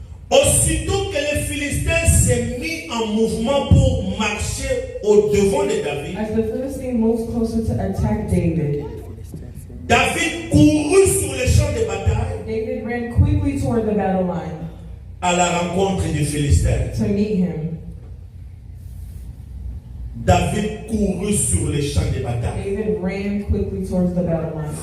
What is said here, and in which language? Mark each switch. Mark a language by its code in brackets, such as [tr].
[fr] Aussitôt que les Philistins s'est mis en mouvement pour marcher au devant de David, [en] as the Philistine moves closer to attack David, [fr] David courut sur les champs de bataille [en] David ran quickly toward the battle line [fr] à la rencontre du Philistin. [en] to meet him. [fr] David courut sur les champs de bataille, [en] David ran quickly towards the battle line.